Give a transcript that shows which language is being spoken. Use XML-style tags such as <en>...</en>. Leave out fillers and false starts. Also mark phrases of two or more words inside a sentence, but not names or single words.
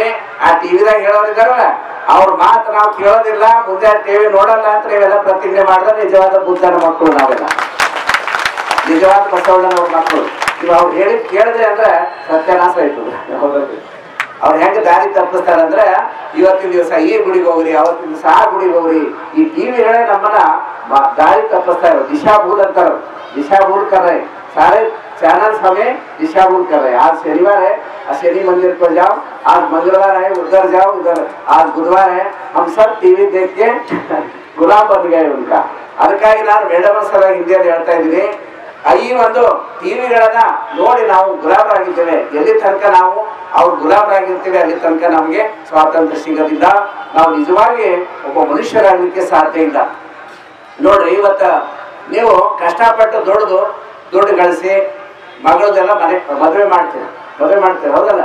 <kn>ಆ ಟಿವಿದಾಗ ಹೇಳೋರಿದ್ದಾರಲ್ಲ ಅವ್ರ ಮಾತು ನಾವು ಕೇಳೋದಿಲ್ಲ, ಮುಂದೆ ಟಿವಿ ನೋಡಲ್ಲ ಅಂತ ನೀವೆಲ್ಲ ಪ್ರತಿಜ್ಞೆ ಮಾಡಿದ್ರೆ ನಿಜವಾದ ಬುದ್ಧನ ಮಕ್ಕಳು ನಾವೆಲ್ಲ, ನಿಜವಾದ ಬಸವಣ್ಣನವ್ರ ಮಕ್ಕಳು. ನೀವು ಅವ್ರು ಹೇಳಿದ್ ಕೇಳಿದ್ರೆ ಅಂದ್ರೆ ಸತ್ಯನಾಶ ಆಯ್ತದ. ಅವ್ರು ಹೆಂಗೆ ದಾರಿ ತಪ್ಪಿಸ್ತಾರಂದ್ರೆ ಇವತ್ತಿನ ದಿವಸ ಈ ಗುಡಿಗೆ ಹೋಗ್ರಿ, ಅವತ್ತಿನ ದಿವಸ ಆ ಗುಡಿಗೆ ಹೋಗ್ರಿ. ಈ ಟಿವಿಗಳೇ ನಮ್ಮನ್ನ ದಾರಿ ತಪ್ಪಿಸ್ತಾ ಇರೋ. ದಿಶಾಭೂಲ್ ಅಂತಾರ,</kn> <hi>दिशाभूल कर रहे, सारे चैनल्स हमें दिशाभूल कर रहे हैं। आज शनिवार है, आज शनि मंदिर पर जाओ, आज मंगलवार है उधर जाओ, उधर आज बुधवार है, हम सब टीवी देख के गुलाम बन गए उनका।</hi> <kn>ಅದಕ್ಕಾಗಿ ನಾನು ಮೇಡಮ್ ಸಲ ಹಿಂದಿಯಲ್ಲಿ ಹೇಳ್ತಾ ಇದ್ದೀನಿ, ಈ ಒಂದು ಟಿವಿಗಳನ್ನ ನೋಡಿ ನಾವು ಗುಲಾಮರಾಗಿದ್ದೇವೆ. ಎಲ್ಲಿ ತನಕ ನಾವು ಅವ್ರು ಗುಲಾಮರಾಗಿರ್ತೀವಿ ಅಲ್ಲಿ ತನಕ ನಮಗೆ ಸ್ವಾತಂತ್ರ್ಯ ಸಿಗೋದಿಲ್ಲ, ನಾವು ನಿಜವಾಗಿ ಒಬ್ಬ ಮನುಷ್ಯರಾಗಲಿಕ್ಕೆ ಸಾಧ್ಯ ಇಲ್ಲ. ನೋಡ್ರಿ, ಇವತ್ತ ನೀವು ಕಷ್ಟಪಟ್ಟು ದುಡ್ಡು ಗಳಿಸಿ ಮಗಳದೆಲ್ಲ ಮದುವೆ ಮಾಡ್ತೀರಿ, ಹೌದಲ್ಲ?</kn>